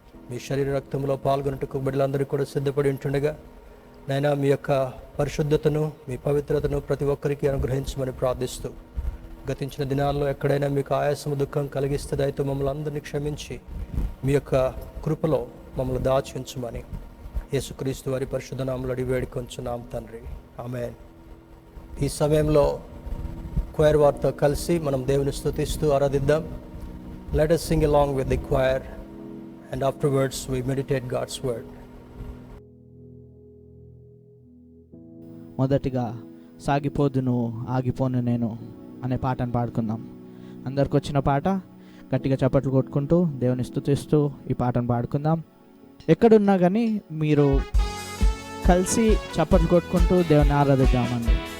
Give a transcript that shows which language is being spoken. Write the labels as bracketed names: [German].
[Telugu] మీ శరీర రక్తంలో పాల్గొన్నట్టుకు బిడ్డలందరూ కూడా సిద్ధపడి ఉంటుండగా నైనా మీ యొక్క పరిశుద్ధతను, మీ పవిత్రతను ప్రతి ఒక్కరికి అనుగ్రహించమని ప్రార్థిస్తూ గతించిన దినాల్లో ఎక్కడైనా మీకు ఆయాసము దుఃఖం కలిగిస్తే దయతో మమ్మల్ని అందరినీ క్షమించి మీ యొక్క కృపలో మమ్మల్ని దాచి ఉంచమని యేసుక్రీస్తు వారి పరిశుద్ధ నామములో అడిగి వేడుకొంచున్నాం తండ్రి, ఆమేన్. ఈ సమయంలో క్వైర్ వారితో కలిసి మనం దేవుని స్తుతిస్తూ ఆరాధిద్దాం. [English] Let us sing along with the choir and afterwards we meditate God's word. [Telugu] మొదటిగా సాగిపోదును ఆగిపోను నేను అనే పాటను పాడుకుందాం. అందరికి వచ్చిన పాట, గట్టిగా చప్పట్లు కొట్టుకుంటూ దేవుని స్తుతిస్తూ ఈ పాటను పాడుకుందాం. ఎక్కడున్నా కానీ మీరు కలిసి చప్పట్లు కొట్టుకుంటూ దేవుని ఆరాధిద్దామండి.